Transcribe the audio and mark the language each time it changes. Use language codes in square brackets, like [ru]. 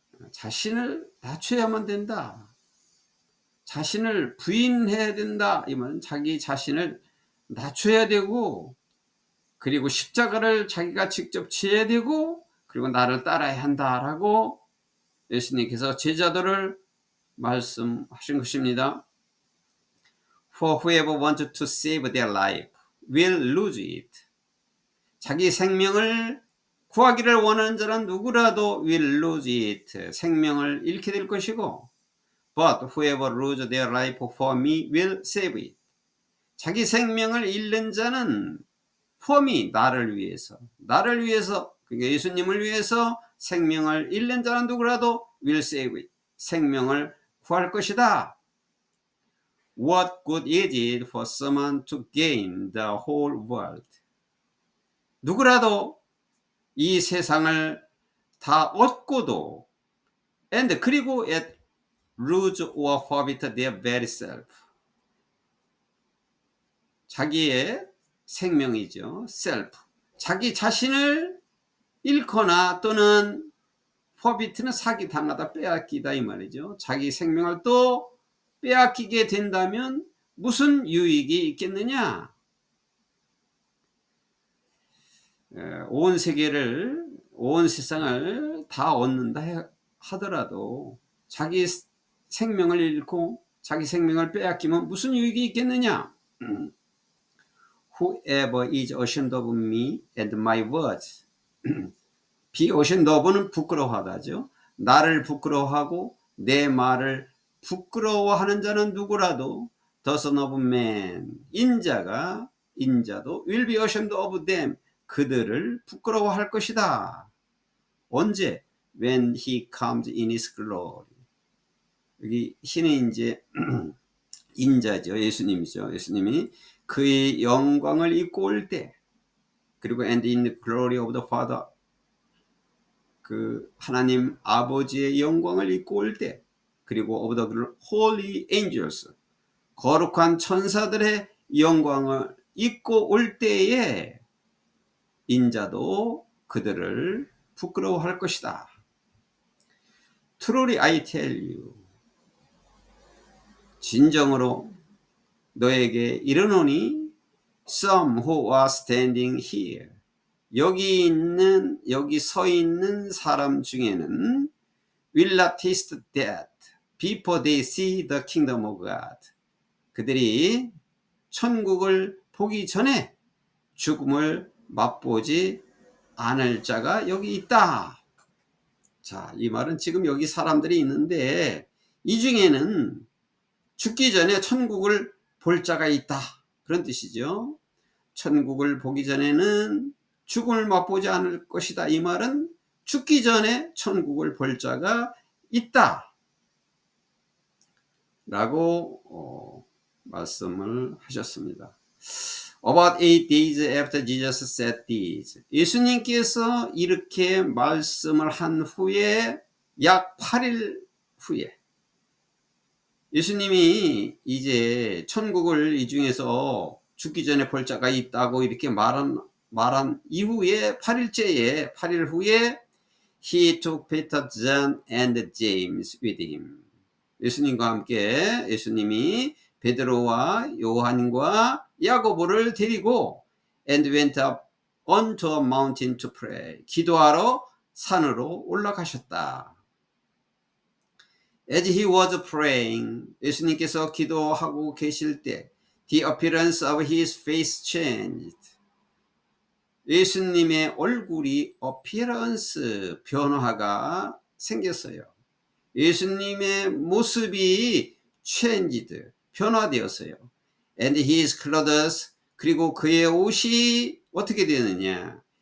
[ko] 자신을 낮춰야만 된다. 자신을 부인해야 된다. 이 말은 자기 자신을 낮춰야 되고, 그리고 십자가를 자기가 직접 지어야 되고, 그리고 나를 따라야 한다라고 예수님께서 제자들을 말씀하신 것입니다. [en] For whoever wants to save their life will lose it. [ko] 자기 생명을 구하기를 원하는 자는 누구라도 [en] will lose it. [ko] 생명을 잃게 될 것이고, [en] but whoever lose their life for me will save it. [ko] 자기 생명을 잃는 자는 [en] for me, [ko] 나를 위해서, 그러니까 예수님을 위해서 생명을 잃는 자는 누구라도 [en] will save it. [ko] 생명을 구할 것이다. [en] What good is it for someone to gain the whole world? [ko] 누구라도 이 세상을 다 얻고도 [en] and [ko] 그리고 [en] at lose or forfeit their very self, [ko] 자기의 생명이죠. self, 자기 자신을 잃거나 또는 forfeit는 사기당하다, 빼앗기다 이 말이죠. 자기 생명을 또 빼앗기게 된다면 무슨 유익이 있겠느냐? 온 세계를, 온 세상을 다 얻는다 하더라도 자기 생명을 잃고 자기 생명을 빼앗기면 무슨 유익이 있겠느냐? [en] Whoever is ashamed of me and my words. be ashamed of [ko] 는 부끄러워하다죠. 나를 부끄러워하고 내 말을 부끄러워하는 자는 누구라도 [en] the son of man, [ko] 인자도 [en] will be ashamed of them, [ko] 그들을 부끄러워할 것이다. 언제? [en] When he comes in his glory. [ko] 여기 신은 이제 인자죠. 예수님이죠. 예수님이 그의 영광을 입고 올 때, 그리고 [en] and in the glory of the Father, [ko] 그 하나님 아버지의 영광을 입고 올 때, 그리고 [en] of the holy angels, [ko] 거룩한 천사들의 영광을 입고 올 때에 인자도 그들을 부끄러워할 것이다. [en] Truly I tell you, [ko] 진정으로 너에게 이르노니, [en] some who are standing here, [ko] 여기 서 있는 사람 중에는 [en] will not taste death before they see the kingdom of God. [ko] 그들이 천국을 보기 전에 죽음을 맛보지 않을 자가 여기 있다. 자, 이 말은 지금 여기 사람들이 있는데 이 중에는 죽기 전에 천국을 볼 자가 있다, 그런 뜻이죠. 천국을 보기 전에는 죽음을 맛보지 않을 것이다. 이 말은 죽기 전에 천국을 볼 자가 있다 라고 말씀을 하셨습니다. [en] About 8 days after Jesus said this, [ko] 예수님께서 이렇게 말씀을 한 후에 약 8일 후에 예수님이 이제 천국을 이 중에서 죽기 전에 볼 자가 있다고 이렇게 말한 이후에 8일 후에 [en] he took Peter, John and James with him. [ko] 예수님과 함께 예수님이 베드로와 요한과 야고보를 데리고 [en] and went up onto a mountain to pray. [ko] 기도하러 산으로 올라가셨다. [en] As he was praying, [ko] 예수님께서 기도하고 계실 때 [en] the appearance of his face changed. [ko] 예수님의 얼굴이 appearance, 변화가 생겼어요. 예수님의 모습이 changed, 변화되었어요. [en] And his clothes, [ko] 그리고 그의 옷이 어떻게 되느냐?